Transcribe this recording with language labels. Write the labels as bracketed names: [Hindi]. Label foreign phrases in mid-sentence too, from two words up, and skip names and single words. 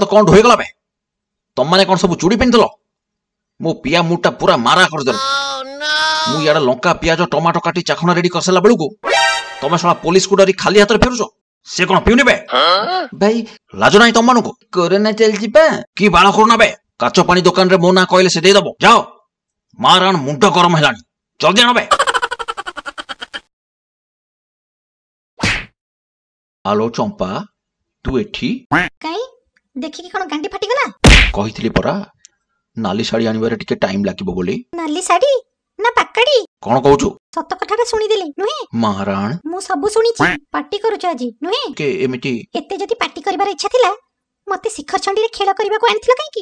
[Odia] କୌନ ଢୋଇ ଗଲା ବେ ତୁମ ମାନେ କୌନ ସବ ଚୁଡ଼ି ପିନ୍ଧଲ ମୋ ପିଆ ମୁଟା ପୁରା ମାରା କର ଦେଲ ମୁ ୟାଡା ଲଙ୍କା ପିଆଜ ଟମାଟୋ କାଟି ଚାଖଣା ରେଡି କରସଲା ବେଲୁ କୋ ତୁମ ଶଳା ପୁଲିସ କୋ ଡରି ଖାଲି ହାତ ରେ ଫେରୁଛ ସେ କୌନ ପିଉନି ବେ ଭାଇ ଲାଜ ନା ତୁମ ମାନୁ କୋରୋନା ଚଲ ଯିବା କି ବାଳ କରନା ବେ କାଚୋ ପାନି ଦୋକାନ ରେ ମୋ ନା କହଲେ ସେ ଦେ ଦବୋ ଯାଓ ମହାରାଣ ମୁଣ୍ଡ ଗରମ ହେଲାନି ଜଲଦି ଆନୋ ବେ ଆଲୋ ଚମ୍ପା ତୁ ଏଠି କାଇ ଦେଖି କି କୋନ ଗାଣ୍ଡି ଫାଟି ଗଲା କହିତଲି ପରା ନାଲି ସାଢ଼ି ଆନିବାରେ ଟିକେ ଟାଇମ ଲାଗିବୋ ବୋଲି ନାଲି ସାଢ଼ି ନା ପାକଡ଼ି କୋନ କହୁଛୁ ସତ କଥାଟା ସୁଣି ଦେଲି ନୁହେ महाराण ମୁ ସବ ସୁଣିଛି ପାର୍ଟି କରୁଛ ଆଜି ନୁହେ କେ ଏମିତି ଏତେ ଯଦି ପାର୍ଟି କରବାର ଇଚ୍ଛା ଥିଲା ମତେ ଶିଖର ଚଣ୍ଡୀ ରେ ଖେଲ କରବା କୋ ଆନିଥିଲା କାଇ କି